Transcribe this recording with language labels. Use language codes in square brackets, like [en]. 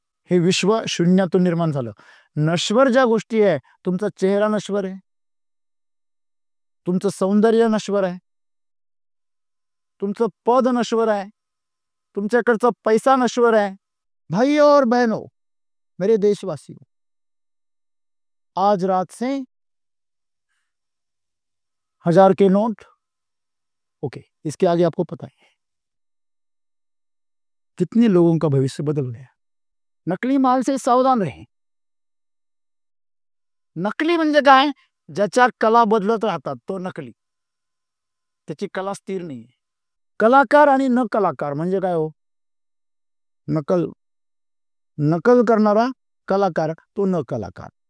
[mr] हे विश्व शून्यातून निर्माण झालं. नश्वर ज्या गोष्टी आहे, तुमचा चेहरा नश्वर आहे, तुमचं सौंदर्य नश्वर आहे, तुमचं पद नश्वर आहे, तुमच्याकडचा पैसा नश्वर आहे. [hi] भाई और बहनों, मेरे देशवासियों, आज रात से 1000 के नोट ओके, इसके आगे आपको पता है कितने लोगों का भविष्य बदल गया. नकली माल से सावधान रहे. [mr] नकली म्हणजे काय, ज्याच्या कला बदलत राहतात तो नकली, त्याची कला स्थिर नाही. कलाकार आणि न कलाकार म्हणजे काय हो? नकल नकल करणारा कलाकार, तो न कलाकार.